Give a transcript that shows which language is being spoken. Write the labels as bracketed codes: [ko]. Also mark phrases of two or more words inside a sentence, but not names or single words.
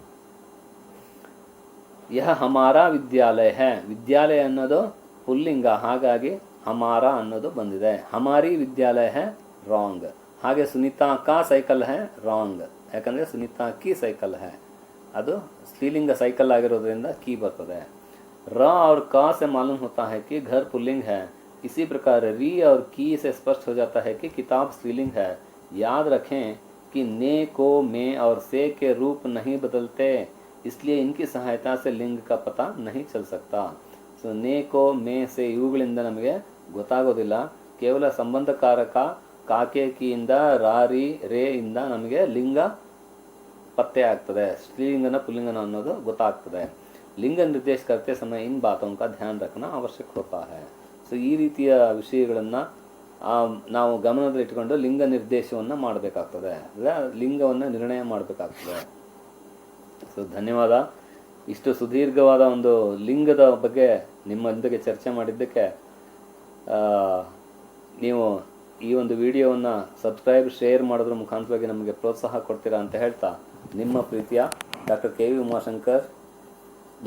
[hi] यह हमारा विद्यालय है, [kn] ವಿದ್ಯಾಲಯ ಅನ್ನೋದು ಪುಲ್ಲಿಂಗ, ಹಾಗಾಗಿ ಹಮಾರಾ ಅನ್ನೋದು ಬಂದಿದೆ. [hi] हमारी विद्यालय है [kn] ರಾಂಗ್, ಹಾಗೆ [hi] सुनीता का साइकिल है [kn] ರಾಂಗ್, ಯಾಕಂದರೆ [hi] सुनीता की साइकिल है [kn] ಅದು ಸ್ತ್ರೀಲಿಂಗ ಸೈಕಲ್ ಆಗಿರೋದ್ರಿಂದ ಕೀ ಬರ್ತದೆ. [hi] र और का से मालूम होता है कि घर पुल्लिंग है, इसी प्रकार री और की से स्पष्ट हो जाता है कि किताब स्त्रीलिंग है. याद रखें कि ने को में और से के रूप नहीं बदलते, इसलिए इनकी सहायता से लिंग का पता नहीं चल सकता. [kn] ಸೊ [hi] ने को में से [kn] ಇವುಗಳಿಂದ ನಮಗೆ ಗೊತ್ತಾಗೋದಿಲ್ಲ, ಕೇವಲ ಸಂಬಂಧಕಾರಕ ಕಾಕೆ ಕಿಯಿಂದ ರಾ ರಿ ರೇ ಇಂದ ನಮಗೆ ಲಿಂಗ ಪತ್ತೆ ಆಗ್ತದೆ, ಸ್ತ್ರೀಲಿಂಗನ ಪುಲ್ಲಿಂಗನ ಅನ್ನೋದು ಗೊತ್ತಾಗ್ತದೆ. [hi] लिंग निर्देश करते समय इन बातों का ध्यान रखना आवश्यक होता है. [kn] ಸೊ ಈ ರೀತಿಯ ವಿಷಯಗಳನ್ನು ನಾವು ಗಮನದಲ್ಲಿಟ್ಟುಕೊಂಡು ಲಿಂಗ ನಿರ್ದೇಶವನ್ನು ಮಾಡಬೇಕಾಗ್ತದೆ, ಅಂದರೆ ಲಿಂಗವನ್ನು ನಿರ್ಣಯ ಮಾಡಬೇಕಾಗ್ತದೆ. ಸೊ ಧನ್ಯವಾದ. ಇಷ್ಟು ಸುದೀರ್ಘವಾದ ಒಂದು ಲಿಂಗದ ಬಗ್ಗೆ ನಿಮ್ಮೊಂದಿಗೆ ಚರ್ಚೆ ಮಾಡಿದ್ದಕ್ಕೆ ನೀವು ಈ ಒಂದು ವಿಡಿಯೋವನ್ನು ಸಬ್ಸ್ಕ್ರೈಬ್ ಶೇರ್ ಮಾಡೋದ್ರ ಮುಖಾಂತರವಾಗಿ ನಮಗೆ ಪ್ರೋತ್ಸಾಹ ಕೊಡ್ತೀರಾ ಅಂತ ಹೇಳ್ತಾ, ನಿಮ್ಮ ಪ್ರೀತಿಯ ಡಾಕ್ಟರ್ ಕೆ ವಿ ಉಮಾಶಂಕರ್.